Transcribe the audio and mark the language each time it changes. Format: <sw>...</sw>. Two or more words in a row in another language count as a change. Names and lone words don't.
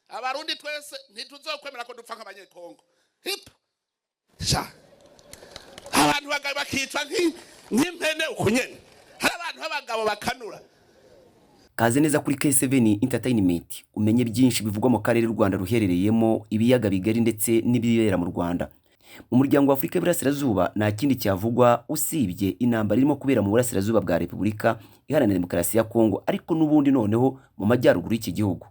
<rn>abarundi twese ntituzokwemera ko dupfa nk'abanyekongo hip sha abantu bakicwa nk'impene ukunyene hari abantu b'abagabo bakanura.</rn> <rw>Kaze neza kuri K7 Entertainment umenye byinshi bivugwa mu karere Rwanda ruherereyemo ibiyaga bigari ndetse n'ibibera mu Rwanda. Mu muryango wa Afrika y'Iburasirazuba nta kindi cyavugwa usibye intambara irimo kubera mu burasirazuba bwa Repubulika Iharanira Demokarasi ya Kongo, ariko n'ubundi noneho mu majyaruguru y'iki gihugu.</rw>